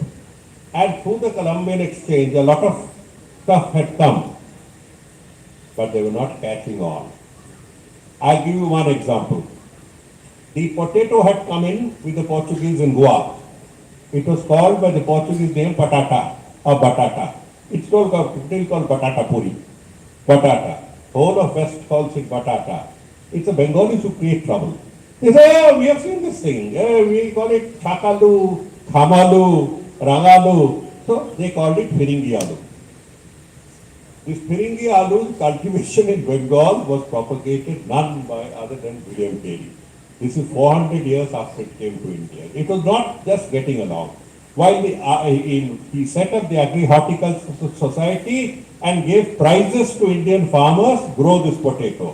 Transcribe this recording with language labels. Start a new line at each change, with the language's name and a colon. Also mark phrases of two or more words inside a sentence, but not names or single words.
English: And through the Columbian exchange, a lot of stuff had come, but they were not catching on. I'll give you one example. The potato had come in with the Portuguese in Goa. It was called by the Portuguese name patata or batata. It's still called batata puri. Batata. Whole of West calls it batata. It's the Bengalis who create trouble. They say, oh, we have seen this thing. We call it chakalu, khamalu, rangalu. So they called it
Bangla: Firingi aloo.
English: This
Bangla: Firingi aloo
English: cultivation in Bengal was propagated none by other than William Carey. This is 400 years after it came to India. It was not just getting along. While he set up the Agri-Horticultural Society and gave prizes to Indian farmers, grow this potato.